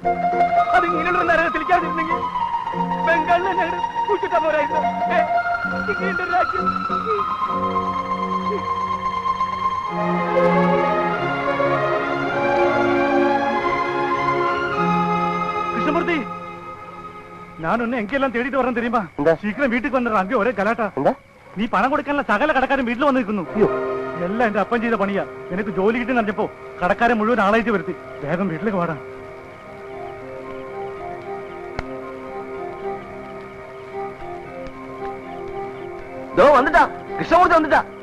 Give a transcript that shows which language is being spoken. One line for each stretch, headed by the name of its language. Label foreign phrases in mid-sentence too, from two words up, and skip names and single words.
Malayalam: അത് ഇങ്ങനെയുള്ള നരകത്തിലേക്കാതിരുന്നെങ്കിൽ ബംഗാളിൽ തന്നെ കുടിച്ചിട്ടാ പോരായിരുന്നു. ഇങ്ങനെയുണ്ട് രാജ്യം. കൃഷ്ണമൂർത്തി,
Tamil: நான் ஒன்னு எங்கெல்லாம் தேடிட்டு வரேன் தெரியுமா? சீக்கிரம் வீட்டுக்கு வந்துடுறேன். அங்கே ஒரே கலாட்டா.
Malayalam: നീ പണം കൊടുക്കാനുള്ള സകല കടക്കാരും വീട്ടിൽ വന്നിരിക്കുന്നു. എല്ലാം എന്റെ അപ്പൻ ചെയ്ത പണിയാ. എനിക്ക് ജോലി കിട്ടി നടന്നപ്പോ കടക്കാരെ മുഴുവൻ ആളായിട്ട് വരുത്തി. വേഗം വീട്ടിലേക്ക് വാടാ. വന്നിട്ടാ കൃഷ്ണമൂർത്തി വന്നിട്ടാ.